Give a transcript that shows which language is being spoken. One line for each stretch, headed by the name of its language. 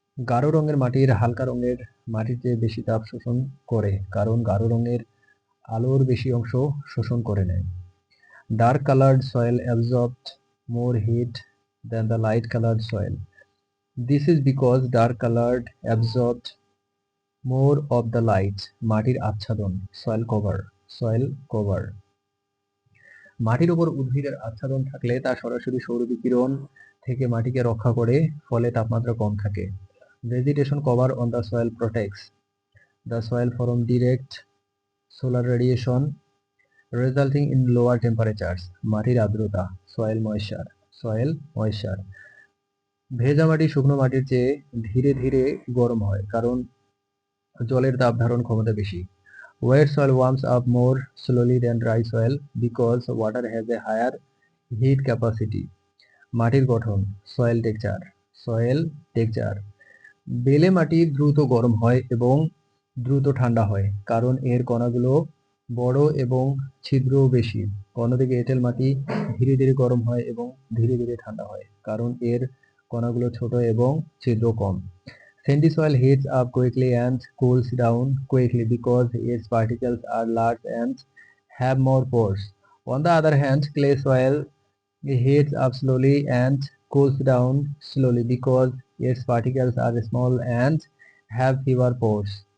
Bangla: গাঢ় রঙের মাটির হালকা রঙের মাটির চেয়ে বেশি তাপ শোষণ করে, কারণ গাঢ় রঙের আলোর বেশি অংশ শোষণ করে নেয়।
English: Dark colored soil absorbed more heat than the light colored soil. This is because dark colored absorbed more of the light.
Bangla: মাটির আচ্ছাদন,
English: soil cover.
Bangla: মাটির উপর উদ্ভিদের আচ্ছাদন থাকলে তা সরাসরি সৌর বিকিরণ থেকে মাটিকে রক্ষা করে, ফলে তাপমাত্রা কম থাকে।
English: Vegetation cover on the soil protects the soil from direct solar radiation, resulting in lower temperatures.
Bangla: মাটির আর্দ্রতা,
English: soil moisture.
Bangla: ভেজা মাটি শুকনো মাটির চেয়ে ধীরে ধীরে গরম হয়, কারণ জলের তাপ ধারণ ক্ষমতা বেশি।
English: Wet soil warms up more slowly than dry soil because water has a higher heat capacity.
Bangla: মাটির গঠন,
English: soil texture.
Bangla: বেলে মাটি দ্রুত গরম হয় এবং দ্রুত ঠান্ডা হয়, কারণ এর কণাগুলো বড় এবং ছিদ্রও বেশি। অন্যদিকে এঁটেল মাটি ধীরে ধীরে গরম হয় এবং ধীরে ধীরে ঠান্ডা হয়, কারণ এর কণাগুলো ছোট এবং ছিদ্র কম।
English: Sandy soil heats up quickly and cools down quickly because its particles are large and have more pores. On the other hand, clay soil heats up slowly and cools down slowly because its particles are small and have fewer pores.